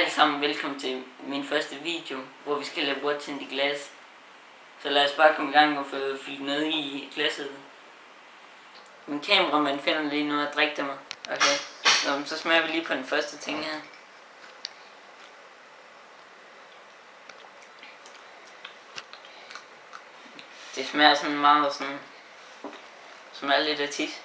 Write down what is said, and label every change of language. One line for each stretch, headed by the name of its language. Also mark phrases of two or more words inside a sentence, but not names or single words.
Danish: sammen, velkommen til min første video, hvor vi skal lave
English: what's in the glass.
Danish: Så lad os bare komme i gang og få fyldt noget i glasset. Min kameramand finder lige noget at drikke til mig. Okay, så smager vi lige på den første ting her. Det smager sådan meget sådan, smager lidt af tis.